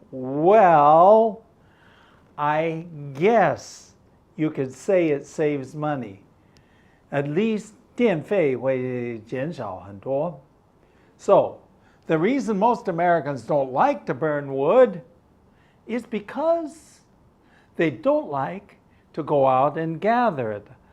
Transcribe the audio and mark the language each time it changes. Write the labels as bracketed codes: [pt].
[en] Well, I guess you could say it saves money. At least [zh] 电费会减少很多. [en] So, the reason most Americans don't like to burn wood is because they don't like to go out and gather it.